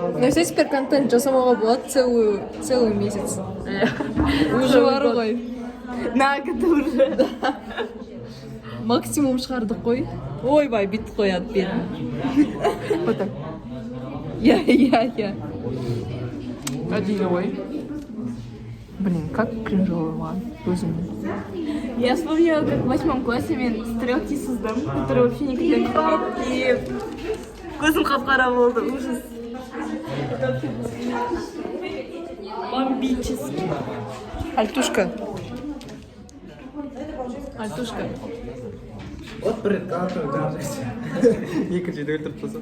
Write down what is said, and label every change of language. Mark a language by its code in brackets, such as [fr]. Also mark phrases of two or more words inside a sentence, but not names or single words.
[ru] представьте, [kk] контент жасамауға болады [ru] целый месяц. [kk] Уже бар ғой. [ru] На год уже. [kk] Максимум шығардық қой. Ойбай, бүйтіп қояды бері. [ru] Вот так. Я. Один ой. Блин, как кринжово [kk] маған өзімнің. [ru] Я вспомнила, как в 8 классе мен стрелки создам, которые вообще никогда не ходят. [kk] И көзім қап-қара болды, ужас. [ru] Бомбический. Альтушка. [kk] Екіншіде өлтіріп тастады.